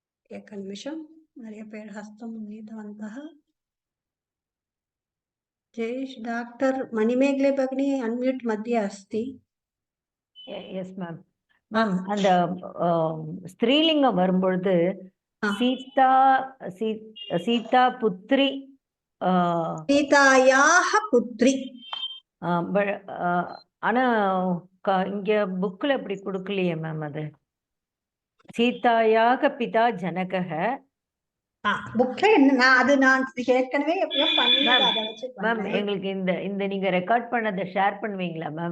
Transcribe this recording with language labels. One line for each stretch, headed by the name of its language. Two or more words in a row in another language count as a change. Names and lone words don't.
Sanskrit: एक निमिषं
Tamil: நிறைய பேர்
Sanskrit: हस्तम् उन्नीतवन्तः जयेश डॉक्टर मणिमेगले भगिनी अनम्यूट मध्ये अस्ति
English: yes ma'am
Tamil: மேம் அந்த ஸ்திரீலிங்கம் வரும்பொழுது சீதா சீதா புத்ரி
Sanskrit: सीतायाः पुत्री
Tamil: ஆனா இங்க புக்ல இப்படி கொடுக்கலையே மேம் அது
Sanskrit: सीतायाः पिता जनकः
Tamil: புக்ல என்ன நான் ஏற்கனவே எப்பயோ பண்ணிட்டேன் அத வச்சு மேம் எங்களுக்கு இந்த நீங்க ரெக்கார்ட் பண்ணதை ஷேர் பண்ணுவீங்களா மேம்